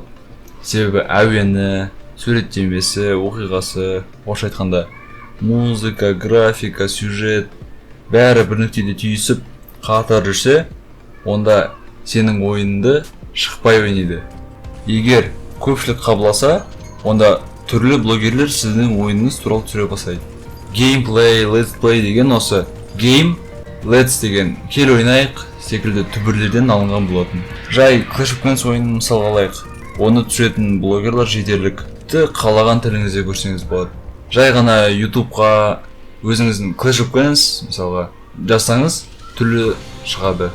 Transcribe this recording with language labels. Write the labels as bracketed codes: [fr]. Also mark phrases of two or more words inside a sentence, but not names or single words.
[kk] Себебі әуені, суреттемесі, оқиғасы, орысша айтқанда [ru] музыка, графика, сюжет [kk] бәрі бір нүктеде түйісіп қатар жүрсе, онда сенің ойынды шықпай ойнайды. Егер көпшілік қабылдаса, онда түрлі блогерлер сіздің ойыныңыз туралы түсіре бастайды. [en] Gameplay, let's play [kk] деген осы. [en] Game, let's [kk] деген кел ойнайық секілді түбірлерден алынған болатын. Жай Clash of Clans ойынын мысалға алайық. Оны түсіретін блогерлар жетерлік. Қалаған тіліңізде көрсеңіз болады. Жай ғана YouTubeға өзіңіздің Clash of Clans мысалға жазсаңыз түрлі шығады.